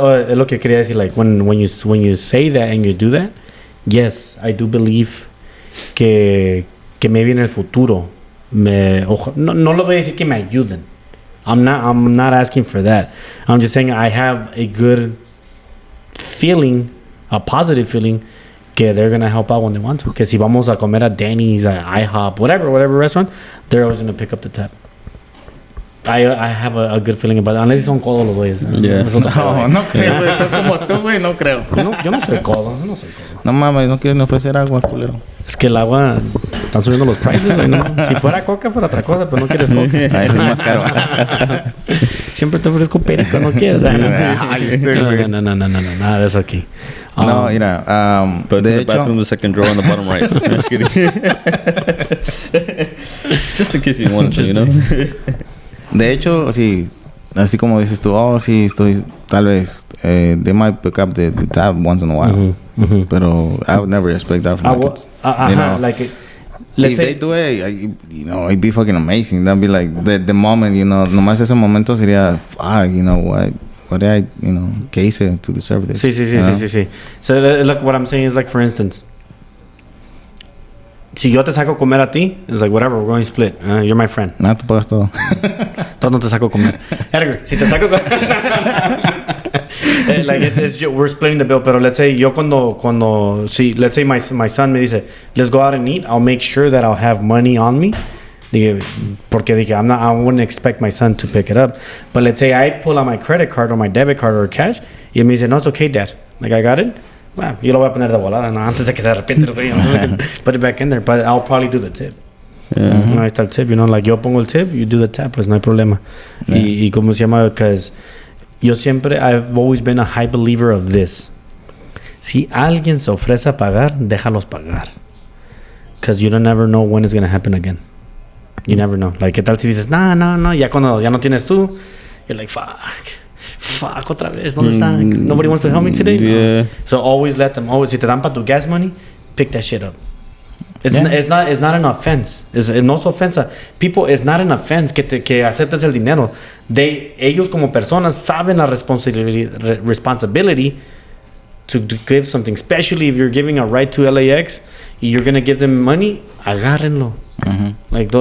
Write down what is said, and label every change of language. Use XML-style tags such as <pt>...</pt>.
<es>Es lo que quería decir, like,</es> <en>when you say that and you do that, yes, I do believe</en> <es>que maybe en el futuro no lo voy a decir que me ayuden.</es> <en>I'm not asking for that. I'm just saying I have a good feeling, a positive feeling, que they're gonna help out when they want to.</en> <es>Que si vamos a comer</es> <en>at Denny's, at IHOP, whatever restaurant, they're always gonna pick up the tab. I have a good feeling about it.</en> <es>Unless son codos los güeyes.</es> <en>Yeah.</en> <es>No creo, güey. Son como tú, güey. No creo. Yo no soy codo. No mames, no quieren ofrecer agua, culero. Es que el agua... Están subiendo los prices, güey, ¿no? Si fuera coca, fuera otra cosa, pero no quieres coca. Ahí es más caro. Siempre te ofrezco perico, ¿no quieres? Ay, No, nada de eso aquí. No, mira,</es> <en>But</en> <es>de</es> <en>in the</en> <es>hecho...</es> <en>bathroom, the second drawer on the bottom right. Just kidding. Just in case you wanted to, you know?</en> <es>De hecho, sí, así como dices tú, sí, estoy, tal vez,</es> <en>they might pick up the tab once in a while. Pero I would never expect that from my kids. You know? Like, let's if say... they do it, it'd be fucking amazing. That'd be like, the moment,</en> <es>nomás ese momento sería,</es> <en>you know what did I,</en> <es>¿qué hice</es> <en>to deserve this?</en> <es>Sí.</es> <en>So, look, what I'm saying is, like, for instance,</en> <es>si yo te saco comer a ti,</es> <en>it's like, whatever, we're going to split. You're my friend.</en> <es>No, te pagas todo. Todo no te saco comer. Edgar, si te saco comer...</es> <en>we're splitting the bill, pero let's say yo let's say my son</en> <es>me dice,</es> <en>let's go out and eat, I'll make sure that I'll have money on me. Porque I wouldn't expect my son to pick it up. But let's say I pull out my credit card or my debit card or cash,</en> <es>y me dice, no,</es> <en>it's okay, Dad. Like, I got it.</en> <es>Well, yo lo voy a poner de volada, no, antes de que se arrepiente,</es> <en>put it back in there. But I'll probably do the tip.</en> <es>No, ahí está el tip, like, yo pongo el tip,</es> <en>you do the tap,</en> <es>pues no hay problema. Y ¿cómo se llama?</es> <en>Because I've always been a high believer of this.</en> <es>Si alguien se ofrece a pagar, déjalos pagar.</es> <en>Because you don't never know when it's going to happen again. You never know.</en> <es>Like, ¿qué tal si dices, no, ya cuando ya no tienes tú,</es> <en>you're like, fuck,</en> <es>otra vez, ¿dónde están?</es> <en>Nobody wants to help me today? Yeah. No. So always let them,</en> <es>si te dan para tu</es> <en>gas money, pick that shit up. It's not an offense.</en> <es>No es ofensa.</es> <en>People, it's not an offense</en> <es>que aceptes el dinero. Ellos como personas saben la responsibility</es> <en>to give something, especially if you're giving a ride to LAX, you're gonna give them money,</en> <es>agárrenlo. Like</es>